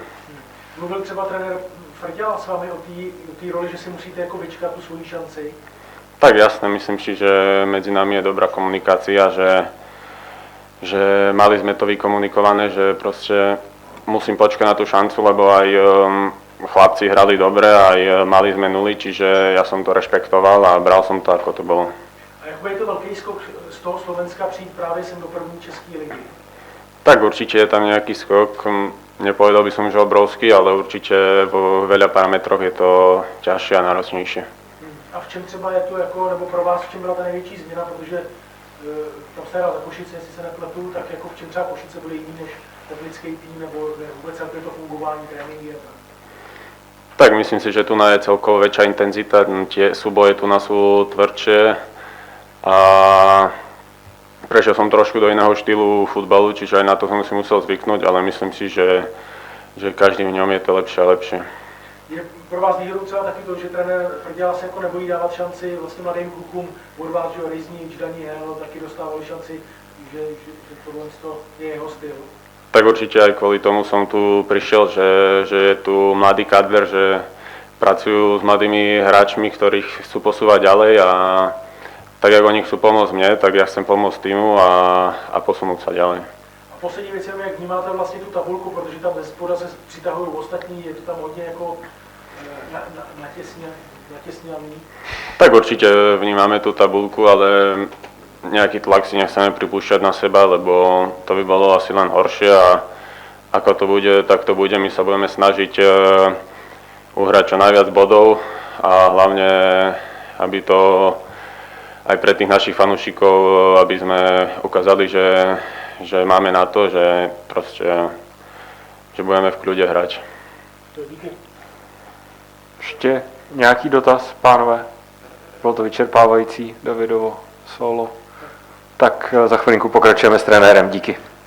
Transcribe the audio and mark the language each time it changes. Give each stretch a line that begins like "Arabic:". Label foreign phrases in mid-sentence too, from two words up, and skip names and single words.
Czech: Mluvil třeba trenér Frďal s vámi o té roli, že si musíte jako vyčkat tu svoji šanci?
Slovak: Tak jasné, myslím si, že medzi nami je dobrá komunikácia, že mali sme to vykomunikované, že proste musím počkať na tú šancu, lebo aj chlapci hrali dobre, aj mali sme nuly, čiže ja som to rešpektoval a bral som to, ako to bolo.
Czech: A jak je to veľký skok z toho Slovenska přijít právě sem do první české ligy?
Slovak: Tak určite je tam nejaký skok, nepovedal by som, že obrovský, ale určite vo veľa parametroch je to ťažšie a náročnejšie.
Czech: A v čem třeba je to jako, nebo pro vás v čem byla ta největší změna, protože tam jste hrál za Košice, jestli se nepletu, tak jako v čem třeba Košice byly jiný než teplický tým, nebo vůbec celé to fungování, tréninky a tak?
Slovak: Tak myslím si, že tu je celkovo väčšia intenzita, tie súboje tu sú tvrdšie a prešiel som trošku do iného štýlu futbalu, čiže aj na to som si musel zvyknúť, ale myslím si, že každým v ňom je to lepšie a lepšie.
Czech: Je pro vás výhodou třeba taky to, že trenér Frďal se jako nebojí dávat šanci vlastně mladým klukům, od vás, že Ryzník, Daniel taky dostávali šanci, že tohle je jeho styl?
Slovak: Tak určite aj kvôli tomu som tu prišiel, že je tu mladý kader, že pracujú s mladými hráčmi, ktorých chcú posúvať ďalej a tak, jak oni chcú pomôcť mne, tak ja chcem pomôcť týmu a posunúť sa ďalej.
Czech: A poslední věc je, jak vnímáte vlastně tu tabulku, protože tam zespoda se přitahují ostatní, je to tam hodně jako natěsňaný.
Slovak: Tak určite vnímame tú tabulku, ale nejaký tlak si nechceme pripúšťať na seba, lebo to by bolo asi len horšie a ako to bude, tak to bude. My sa budeme snažiť uhrať čo najviac bodov a hlavne, aby to aj pre tých našich fanúšikov, aby sme ukázali, že máme na to, že proste, že budeme v kľude hrať.
Czech: Díky. Ještě nějaký dotaz, pánové? Bylo to vyčerpávající, Davidovo solo. Tak za chvilinku pokračujeme s trenérem. Díky.